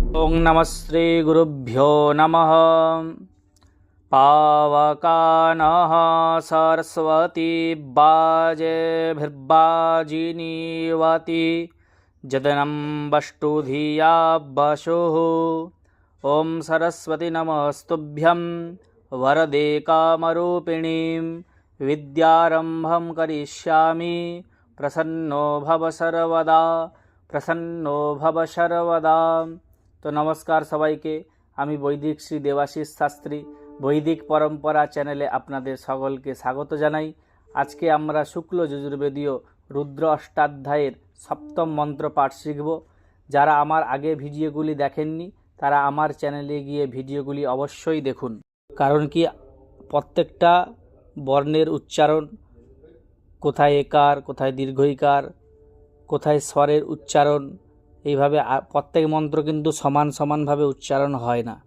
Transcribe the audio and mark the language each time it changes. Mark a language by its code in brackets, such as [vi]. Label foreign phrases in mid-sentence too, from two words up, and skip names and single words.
[sa] ओं नमः श्री गुरुभ्यो नमः। पावकानः सरस्वती बाजेभिर्बाजिनीवती जदनं वष्टुधिया वशुः। ॐ सरस्वती नमस्तुभ्यं वरदे कामरूपिणीं विद्यारम्भं करिष्यामि प्रसन्नो भव सर्वदा प्रसन्नो भव सर्वदा। [bn] তো নমস্কার সবাইকে, আমি বৈদিক শ্রী দেবাশিস শাস্ত্রী বৈদিক পরম্পরা চ্যানেলে আপনাদের সকলকে স্বাগত জানাই। আজকে আমরা শুক্ল যজুর্বেদীয় রুদ্র অষ্টাধ্যায়ের সপ্তম মন্ত্র পাঠ শিখব। যারা আমার আগে ভিডিওগুলি দেখেননি তারা আমার চ্যানেলে গিয়ে ভিডিওগুলি অবশ্যই দেখুন, কারণ কি প্রত্যেকটা বর্ণের উচ্চারণ, কোথায় একার, কোথায় দীর্ঘইকার, কোথায় স্বরের উচ্চারণ, এইভাবে প্রত্যেক মন্ত্র কিন্তু সমানভাবে উচ্চারণ হয় না।